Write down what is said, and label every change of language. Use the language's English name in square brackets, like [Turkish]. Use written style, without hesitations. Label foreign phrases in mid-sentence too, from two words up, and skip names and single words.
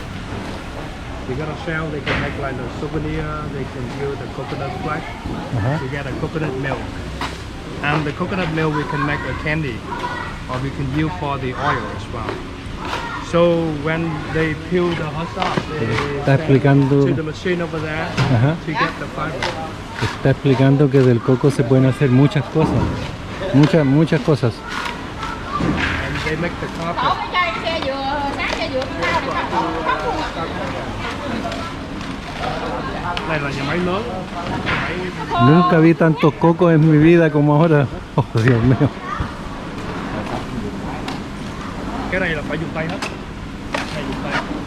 [English] You got a shell, they can make like a souvenir, they can use the coconut flesh. You get a coconut milk. And the coconut milk we can make a candy, or we can use for the oil as well. So when they peel the husk off, [Spanish] Está explicando, [English] to the machine over there to get the fiber. [Spanish] está explicando que del coco se pueden hacer muchas cosas. Muchas cosas. [English] And they make the carpet. [Vietnamese] Này là nhà máy lớn. [Spanish] Nunca vi tantos cocos en mi vida como ahora. Oh, Dios mío. [Vietnamese] Cái này là phải dùng tay hết. Này dùng tay.